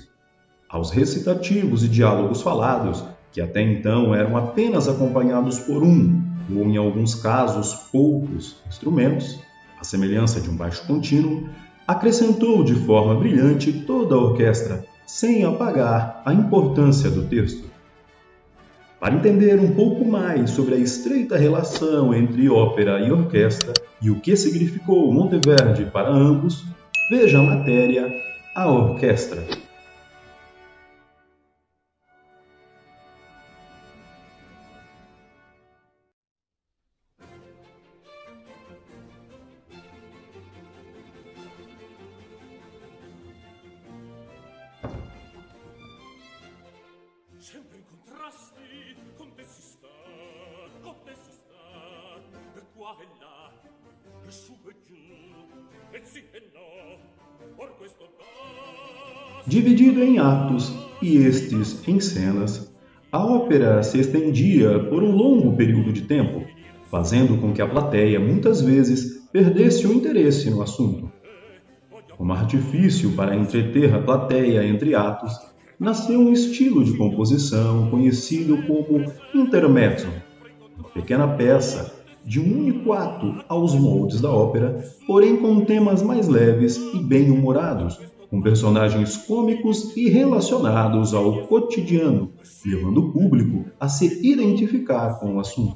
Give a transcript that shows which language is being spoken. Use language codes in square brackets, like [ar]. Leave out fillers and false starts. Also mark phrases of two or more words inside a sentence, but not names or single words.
[pt] Aos recitativos e diálogos falados, que até então eram apenas acompanhados por um, ou em alguns casos poucos, instrumentos, à semelhança de um baixo contínuo, acrescentou de forma brilhante toda a orquestra, sem apagar a importância do texto. Para entender um pouco mais sobre a estreita relação entre ópera e orquestra e o que significou Monteverdi para ambos, veja a matéria A Orquestra. [it] Sempre in contrasti, con te si sta, e qua e là, e su e giù, e sì e no, por questo basta. [pt] Dividido em atos e estes em cenas, a ópera se estendia por um longo período de tempo, fazendo com que a plateia muitas vezes perdesse o interesse no assunto. Como artifício para entreter a plateia entre atos, nasceu um estilo de composição conhecido como intermezzo, uma pequena peça de um único ato aos moldes da ópera, porém com temas mais leves e bem-humorados, com personagens cômicos e relacionados ao cotidiano, levando o público a se identificar com o assunto.